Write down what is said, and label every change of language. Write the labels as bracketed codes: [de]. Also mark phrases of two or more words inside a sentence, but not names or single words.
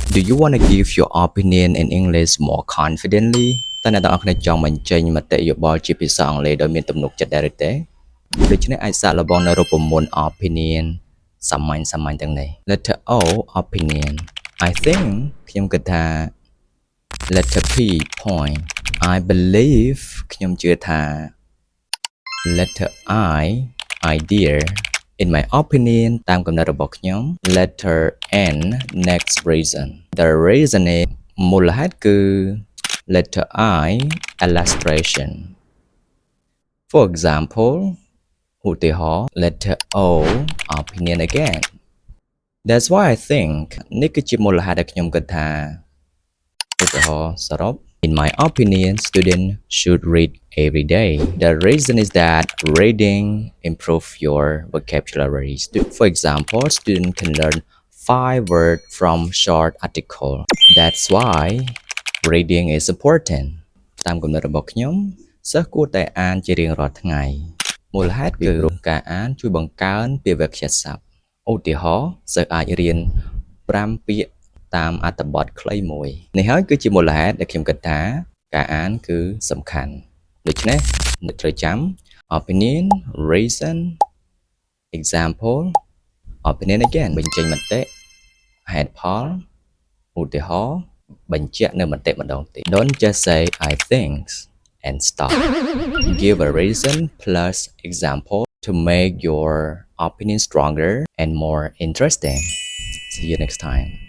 [en] Do you want to give your opinion in English more confidently [km] តើអ្នកទាំងអស់គ្នាចង់បញ្ចេញមតិយោបល់ជាភាសាអង់គ្លេសដោយមានទំនុកចិត្តដែរឬទេ ដូច្នេះអាចសាកល្បងនៅរូបមន្ត opinion សាមញ្ញទាំងនេះ [en] letter O opinion I think [km] ខ្ញុំគិត [en] ថា letter P point I believe [km] ខ្ញុំជឿថា [en] letter I idea in my opinion [km] តាមកំណ ត់របស់ខ្ញុំ [en] letter N next reason the reason is [km] មូលហេតុគឺ [en] letter I illustration for example ឧទាហរណ៍ letter O opinion again that's why I think [km] នេះគឺជាមូលហេតុដែលខ្ញុំគិតថាឧទាហរណ៍សរុប [en] In my opinion, students should read every day. The reason is that reading improves your vocabulary. For example, students can learn 5 words from short article. That's why reading is important. [km] តាមគំនិតរបស់ខ្ញុំសិស្សគួរតែអានជារៀងរាល់ថ្ងៃមូលហេតុគឺការអានជួយបង្កើនពាក្យវាក្យសព្ទឧទា ហរណ៍សិស្សអាចរៀន5ពាក្យតាមអត្ថបទខ្លីមួយនេះហើយគឺជាមូលហេ តុដែលខ្ញុំគិតថាការអានគឺសំខាន់ដូច្នេះអ្នកត្រូវចាំ [en] opinion reason example opinion again [km] បញ្ចេញមតិហេតុផលឧទាហរណ៍បញ្ជាក់នៅមតិម្ដងទៀត [en] Don't just say I think and stop give a reason plus example to make your opinion stronger and more interesting see you next time